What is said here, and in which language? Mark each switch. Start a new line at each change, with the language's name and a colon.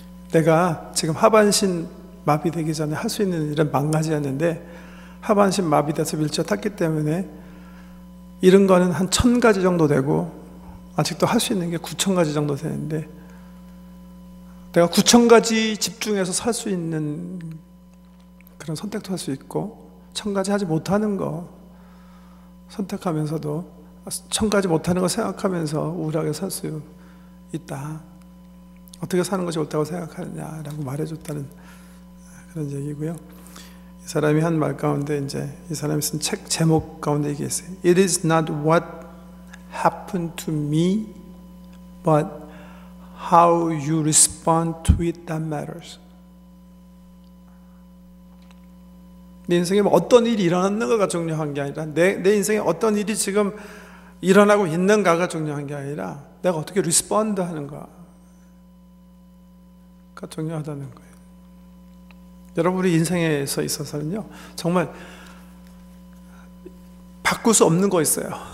Korean: 내가 지금 하반신 마비되기 전에 할 수 있는 일은 10,000가지였는데 하반신 마비돼서 윌체어 탔기 때문에 이런 거는 한 1,000가지 정도 되고, 아직도 할 수 있는 게 9,000가지 정도 되는데, 내가 9,000가지 집중해서 살 수 있는 그런 선택도 할 수 있고, 1,000가지 하지 못하는 거 선택하면서도 1,000가지 못하는 거 생각하면서 우울하게 살 수 있다. 어떻게 사는 것이 옳다고 생각하느냐라고 말해줬다는 그런 얘기고요. 이 사람이 한 말 가운데 이제 이 사람이 쓴 책 제목 가운데 얘기했어요.
English: It is not what happened to me, but how you respond to it that matters.
Korean: 내 인생에 어떤 일이 일어났는가가 중요한 게 아니라 내 인생에 어떤 일이 지금 일어나고 있는가가 중요한 게 아니라 내가 어떻게 리스폰드 하는가가 중요하다는 거예요. 여러분, 우리 인생에서 있어서는요, 정말 바꿀 수 없는 거 있어요.